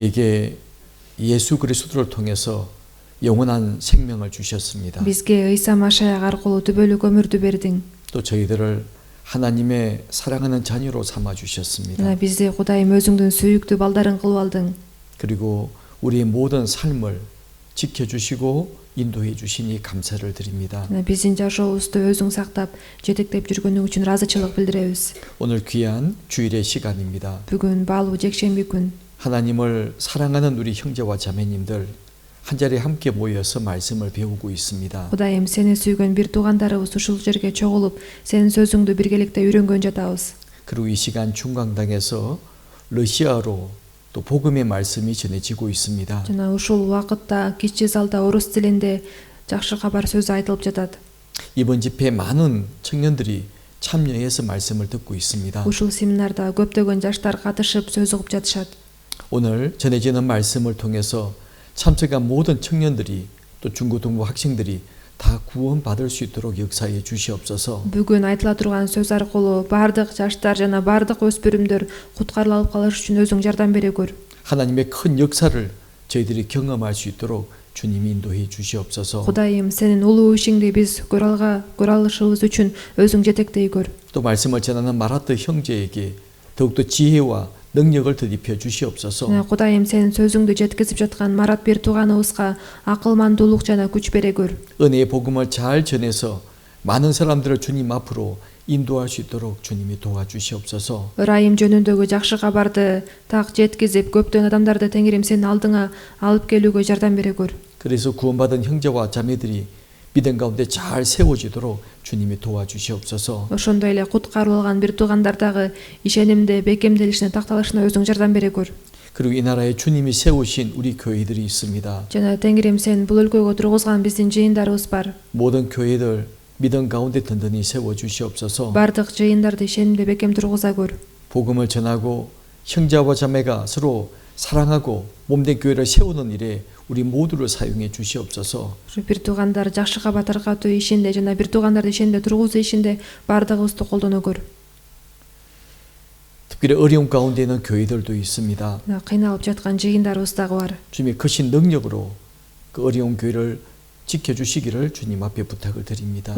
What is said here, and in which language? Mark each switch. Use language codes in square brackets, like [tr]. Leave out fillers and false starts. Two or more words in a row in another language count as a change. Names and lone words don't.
[ko] 이게 예수 그리스도를 통해서 영원한 생명을 주셨습니다. [ky] Бизге Ыйса Машаяк аркылуу түбөлүк өмүрдү бердиң. [ko] 또 저희들을 하나님의 사랑하는 자녀로 삼아 주셨습니다. [ky] Жана бизди Кудайым өзүңдүн сүйүктүү балдарың кылып алдың. [ko] 그리고 우리의 모든 삶을 지켜주시고 인도해 주시니 감사를 드립니다. [ky] Жана биздин жашообузду өзүң сактап, жетектеп жүргөнүң үчүн ыраазычылык билдиребиз. [ko] 오늘 귀한 주일의 시간입니다. [ky] Бүгүн баалуу жекшемби күн. [ko] 하나님을 사랑하는 우리 형제와 자매님들 한 자리에 함께 모여서 말씀을 배우고 있습니다. [ky] Кудайым, сени сүйгөн бир туугандарыбыз ушул жерге чогулуп, сенин сөзүңдү биргеликте үйрөнгөн жатабыз. [ko] 그리고 이 시간 중강당에서 러시아로 또 복음의 말씀이 전해지고 있습니다. [ky] Жана ушул убакытта кичи залда орус тилинде жакшы кабар сөзү айтылып жатат. [ko] 이번 집회에 많은 청년들이 참여해서 말씀을 듣고 있습니다. [ky] Ушул семинарда көптөгөн жаштар катышып сөз угуп жатышат. [ko] 오늘 전해지는 말씀을 통해서 참석한 모든 청년들이 또 중고등부 학생들이 다 구원받을 수 있도록 역사해 주시옵소서. [ky] Бүгүн айтыла турган сөз аркылуу бардык жаштар жана бардык өспүрүмдөр куткарылып калыш үчүн өзүң жардам бере көр. [ko] 하나님의 큰 역사를 저희들이 경험할 수 있도록 주님이 인도해 주시옵소서. [ky] Кудайым, сенин улуу ишиңди биз көрө алышыбыз үчүн өзүң жетектей көр. [ko] 또 말씀을 전하는 마라트 형제에게 더욱더 지혜와 능력을 더입혀 주시옵소서. [ky] Кудайым, сенин сөзүңдү жеткизип жаткан Марат бир тууганыбызга акылмандуулук жана күч бере көр. [ko] 은혜의 복음을 잘 전해서 많은 사람들을 주님 앞으로 인도할 수 있도록 주님이 도와주시옵소서. [ky] Ырайым жөнүндөгү жакшы кабарды так жеткизип, көптөгөн адамдарды Теңирим сенин алдыңа алып келүүгө жардам бере көр. [ko] 그래서 구원받은 형제와 자매들이 믿음 가운데 잘 세워지도록 주님이 도와주시옵소서. [ky] Ошондой эле куткарылган бир туугандардагы ишенимде бекемделишине такталышына өзүң жардам бере көр. [ko] 그리고 이 나라에 주님이 세우신 우리 교회들이 있습니다. [ky] Жана Теңирим сен бул өлкөгө тургузган биздин жыйындарыбыз бар. [ko] 모든 교회들 믿음 가운데 든든히 세워 주시옵소서. [ky] Бардык жыйындарды ишенимде бекем тургуза көр. [ko] 복음을 전하고 형제와 자매가 서로 사랑하고 몸된 교회를 세우는 일에 우리 모두를 사용해 주시옵소서. [ky] Бир туугандар жакшы кабар таркатуу ишинде жана бир туугандарды ишенимде тургузуу ишинде бардыгыбызды колдоно көр. [ko] 특별히 어려움 가운데 있는 교회들도 있습니다. [ky] Кыйналып жаткан жыйындарыбыз дагы бар. [ko] 주님의 크신 능력으로 그 어려운 교회를 지켜주시기를 주님 앞에 부탁을 드립니다.